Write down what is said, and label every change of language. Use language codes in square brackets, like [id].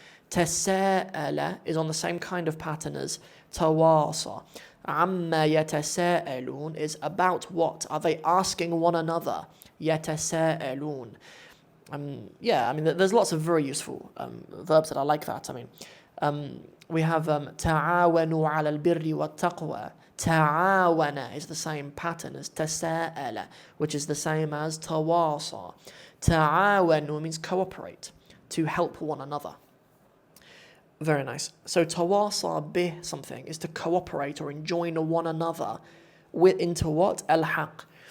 [en] تساءل is on the same kind of pattern as تواصى. [ar] عَمَّ يَتَسَاءَلُونَ [en] is about what? Are they asking one another? [ar] يَتَسَاءَلُونَ. [en] There's lots of very useful verbs that are like that. We have [ar] تعاونوا على البر والتقوى. [en] تعاون is the same pattern as تساءل, which is the same as تواصى. تعاونوا means cooperate, to help one another. Very nice. So tawasa bih something is to cooperate or enjoin one another into what? Al-haq.